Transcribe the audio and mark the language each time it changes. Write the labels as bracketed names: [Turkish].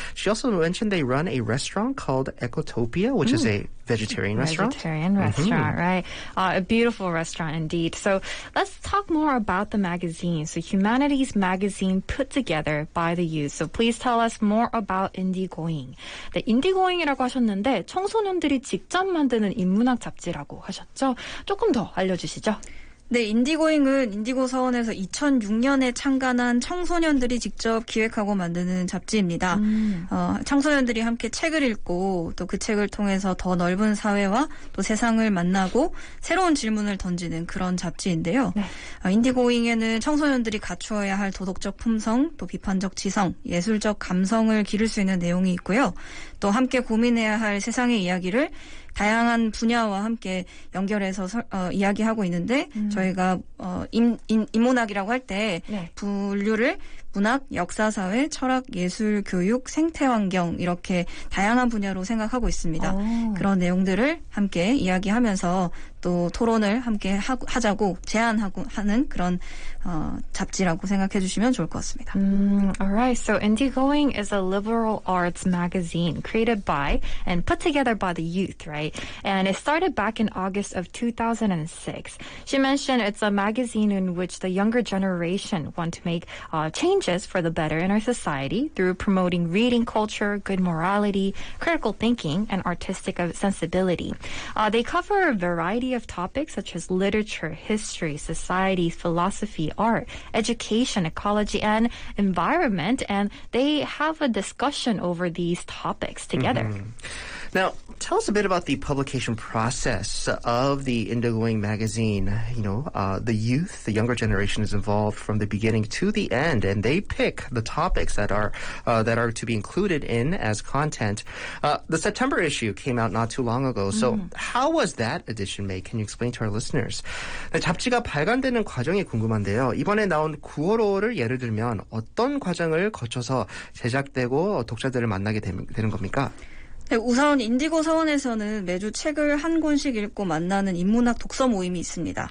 [English] She also mentioned they run a restaurant called Ecotopia, which is a vegetarian restaurant. Vegetarian restaurant, right. A beautiful restaurant indeed. So let's talk more about the magazine. So Humanities magazine put together by the youth. So please tell us more about Indigoing. [Korean] 네, 인디고잉이라고 하셨는데 청소년들이 직접 만드는 인문학 잡지라고 하셨죠? 조금 더 알려주시죠. 네, 인디고잉은 인디고 서원에서 2006년에 창간한 청소년들이 직접 기획하고 만드는 잡지입니다. 청소년들이 함께 책을 읽고 또 그 책을 통해서 더 넓은 사회와 또 세상을 만나고 새로운 질문을 던지는 그런 잡지인데요. 네. 인디고잉에는 청소년들이 갖추어야 할 도덕적 품성, 또 비판적 지성, 예술적 감성을 기를 수 있는 내용이 있고요. 또 함께 고민해야 할 세상의 이야기를 다양한 분야와 함께 연결해서 이야기하고 있는데 저희가 인문학이라고 할 때 네. 분류를 문학, 역사사회, 철학, 예술, 교육, 생태환경 이렇게 다양한 분야로 생각하고 있습니다. 그런 내용들을 함께 이야기하면서 또 토론을 함께 하자고 제안하고 하는 그런 잡지라고 생각해 주시면 좋을 것 같습니다. [English] Alright, so Indigoing is a liberal arts magazine created by and put together by the youth, right? And it started back in August of 2006. She mentioned it's a magazine in which the younger generation want to make changes for the better in our society through promoting reading culture, good morality, critical thinking, and artistic sensibility. They cover a variety of topics such as literature, history, society, philosophy, art, education, ecology, and environment, and they have a discussion over these topics together. Now, tell us a bit about the publication process of the Indigoing magazine. The youth, the younger generation is involved from the beginning to the end, and they pick the topics that are to be included in as content. The September issue came out not too long ago. So how was that edition made? Can you explain to our listeners? [Korean] 잡지가 발간되는 과정이 궁금한데요. 이번에 나온 9월호를 예를 들면 어떤 과정을 거쳐서 제작되고 독자들을 만나게 되는 겁니까? 네, 우선 인디고 서원에서는 매주 책을 한 권씩 읽고 만나는 인문학 독서 모임이 있습니다.